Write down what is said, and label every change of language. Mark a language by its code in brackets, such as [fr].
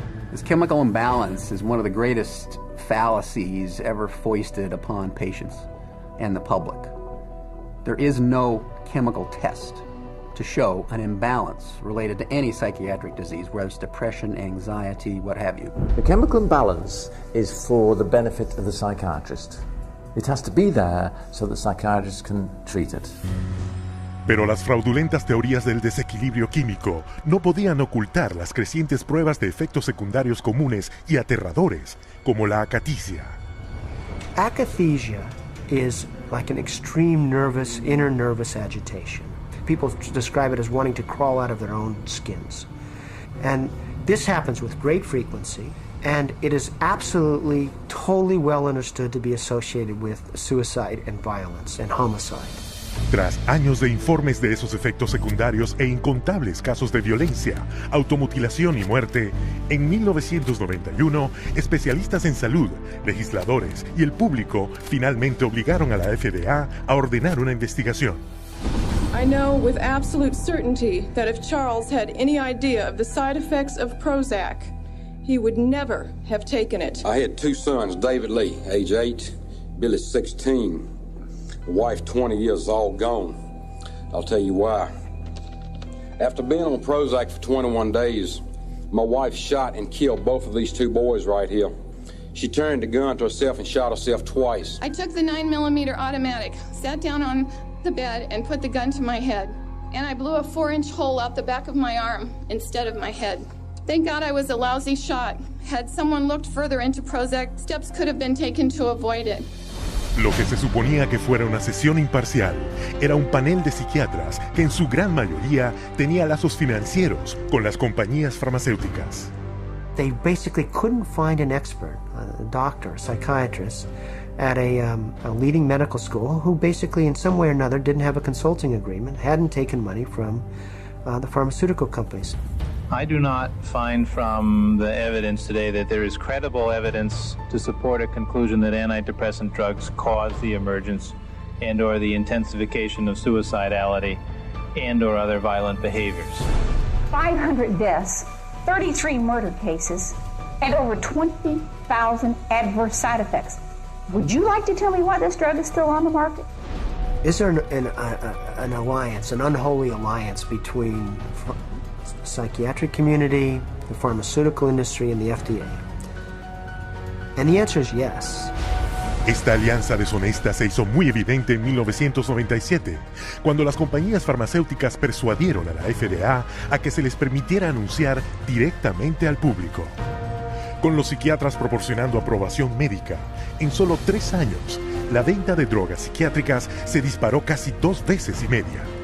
[en] This chemical imbalance is one of the greatest fallacies ever foisted upon patients and the public. There is no chemical test to show an imbalance related to any psychiatric disease, whether it's depression, anxiety, what have you. The chemical imbalance is for the benefit of the psychiatrist. It has to be there so the psychiatrist can treat it. [es] Pero las fraudulentas teorías del desequilibrio químico no podían ocultar las crecientes pruebas de efectos secundarios comunes y aterradores, como la acaticia. [en] Akathisia is like an extreme inner nervous agitation. People describe it as wanting to crawl out of their own skins. And this happens with great frequency, and it is absolutely, totally well understood to be associated with suicide and violence and homicide. [es] Tras años de informes de esos efectos secundarios e incontables casos de violencia, automutilación y muerte, en 1991, especialistas en salud, legisladores y el público finalmente obligaron a la FDA a ordenar una investigación. [en] I know with absolute certainty that if Charles had any idea of the side effects of Prozac, he would never have taken it. I had two sons, David Lee, age 8, Billy 16. Wife 20 years all gone. I'll tell you why. After being on Prozac for 21 days, my wife shot and killed both of these two boys right here. She turned the gun to herself and shot herself twice. I took the 9mm automatic, sat down on the bed and put the gun to my head. And I blew a 4-inch hole out the back of my arm instead of my head. Thank God I was a lousy shot. Had someone looked further into Prozac, steps could have been taken to avoid it. [es] Lo que se suponía que fuera una sesión imparcial era un panel de psiquiatras que en su gran mayoría tenía lazos financieros con las compañías farmacéuticas. [en] They basically couldn't find an expert, a doctor, a psychiatrist, at a leading medical school who basically in some way or another didn't have a consulting agreement, hadn't taken money from the pharmaceutical companies. I do not find from the evidence today that there is credible evidence to support a conclusion that antidepressant drugs cause the emergence and or the intensification of suicidality and or other violent behaviors. 500 deaths, 33 murder cases, and over 20,000 adverse side effects. Would you like to tell me why this drug is still on the market? Is there an alliance, an unholy alliance between psychiatric community, the pharmaceutical industry, and the FDA? And the answer is yes. [es] Esta alianza deshonesta se hizo muy evidente en 1997, cuando las compañías farmacéuticas persuadieron a la FDA a que se les permitiera anunciar directamente al público. Con los psiquiatras proporcionando aprobación médica, en solo 3 años, la venta de drogas psiquiátricas se disparó casi 2 veces y media.